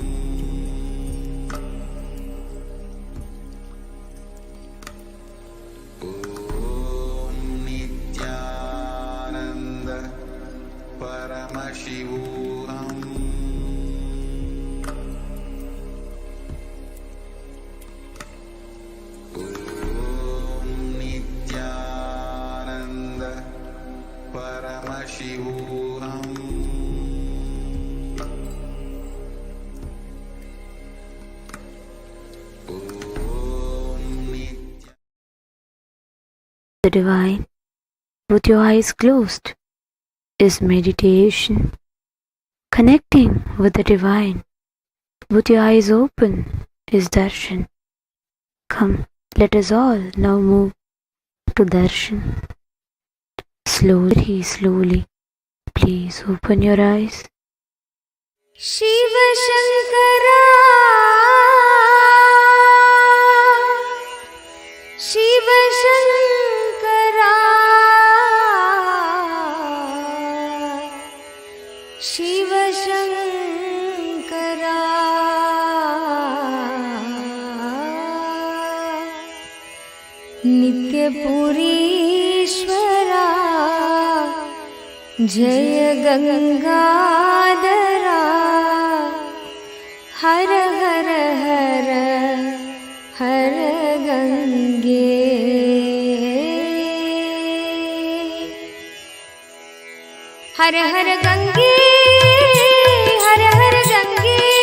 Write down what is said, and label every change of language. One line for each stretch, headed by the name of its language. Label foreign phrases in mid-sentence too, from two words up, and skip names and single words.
Sanskrit: ॐ नित्यानन्द परमशिवम्. ॐ नित्यानन्द परमशिवम्.
English: The divine, with your eyes closed, is meditation. Connecting with the divine, with your eyes open, is darshan. Come, let us all now move to darshan. Slowly, slowly, please open your eyes.
Sanskrit: शिव शङ्कर, शिव शङ्कर, शिव शङ्कर, नित्य पुरीश्वर, जय गङ्गाधर, हर हर हर हर गङ्गे, हर हर गङ्गे, हर हर गङ्गे,